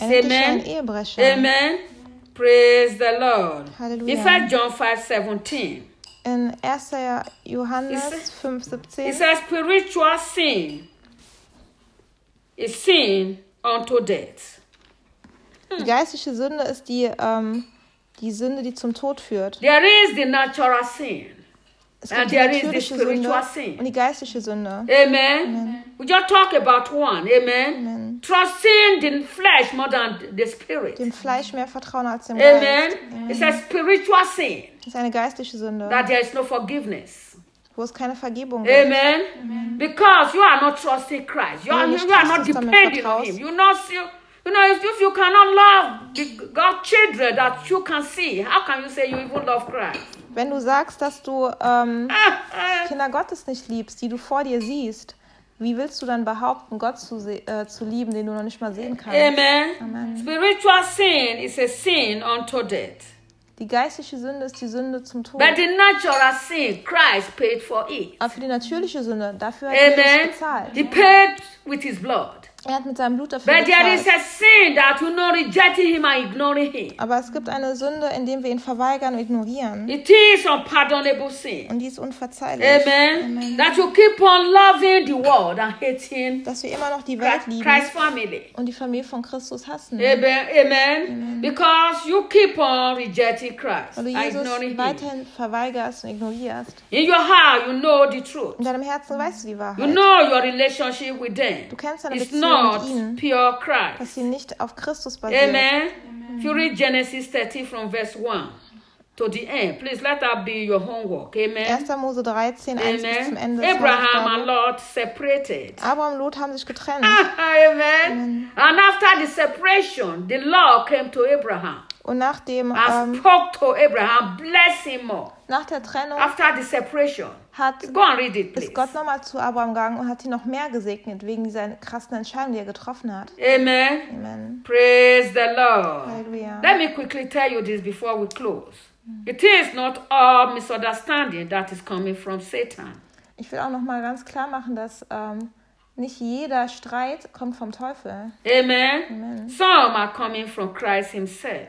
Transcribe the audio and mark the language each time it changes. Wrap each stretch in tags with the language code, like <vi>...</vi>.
<en>Amen. Amen. Praise the Lord. Hallelujah. In 1 John 5:17.</en> <de>In 1. Johannes 5:17.</de> <en>It says, spiritual sin is sin unto death.</en> <de>Die geistliche Sünde ist die Sünde, die zum Tod führt.</de> <en>There is the natural sin. And there is the spiritual sin.</en> <de>Und die geistliche Sünde. Amen. Amen.</de> <en>We just talk about one. Amen. Amen. Trusting the flesh more than the spirit.</en> <de>Dem Fleisch mehr vertrauen als dem Amen. Geist.</de> <en>Amen. It's a spiritual sin.</en> <de>Ist eine geistliche Sünde.</de> <en>That there is no forgiveness.</en> <de>Wo es keine Vergebung Amen. Gibt. Amen.</de> <en>Because you are not trusting Christ. You are</en> <de>Christus</de> <en>not depending on him. If you cannot love the God children that you can see, how can you say you even love Christ?</en> <de>Wenn du sagst, dass du Kinder Gottes nicht liebst, die du vor dir siehst, wie willst du dann behaupten, Gott zu lieben, den du noch nicht mal sehen kannst? Amen. Amen.</de> <en>Spiritual sin is a sin unto death.</en> <de>Die geistliche Sünde ist die Sünde zum Tod.</de> <en>But the natural sin, Christ paid for it.</en> <de>Aber für die natürliche Sünde, dafür hat er bezahlt.</de> <en>He paid with his blood.</en> <de>Er hat mit seinem Blut dafür</de> <en>But</en> <de>bezahlt.</de> <en>There is a sin that we're not rejecting him and ignoring him.</en> <de>Aber es gibt eine Sünde, in dem wir ihn verweigern und ignorieren.</de> <en>It is unpardonable sin.</en> <de>Und die ist unverzeihlich. Amen. Amen.</de> <en>That you keep on loving the world and hating</en> <de>Dass wir immer noch die Welt lieben</de> <en>Christ's family.</en> <de>Und die Familie von Christus hassen. Amen. Amen.</de> <en>Because you keep on rejecting Christ.</en> <de>Weil du Jesus weiterhin</de> <en>him.</en> <de>Verweigerst und ignorierst.</de> <en>In your heart you know the truth.</en> <de>In deinem Herzen weißt du die Wahrheit.</de> <en>You know your relationship with them.</en> <de>Du kennst deine</de> <en>It's</en> <de>Beziehung.</de> <en>Not pure Christ.</en> <de>Dass sie nicht auf Christus basiert. Amen. Amen.</de> <en>If you read Genesis 13 from verse 1 to the end, please let that be your homework. Amen.</en> <de>1. Mose 13, 1 bis zum Ende.</de> <en>Abraham and Lot separated.</en> <de>Abraham und Lot haben sich getrennt. Amen. Amen.</de> <en>And after the separation, the Lord came to Abraham.</en> <de>Und nachdem</de> <en>spoke to Abraham, bless him more.</en> <de>Nach der Trennung.</de> <en>After the separation. Go and read it, please.</en> <de>Ist Gott nochmal zu Abraham gegangen und hat ihn noch mehr gesegnet wegen dieser krassen Entscheidung, die er getroffen hat. Amen. Amen.</de> <en>Praise the Lord. Halleluja. Let me quickly tell you this before we close. It is not all misunderstanding that is coming from Satan.</en> <de>Ich will auch nochmal ganz klar machen, dass nicht jeder Streit kommt vom Teufel. Amen. Amen.</de> <en>Some are coming from Christ himself.</en>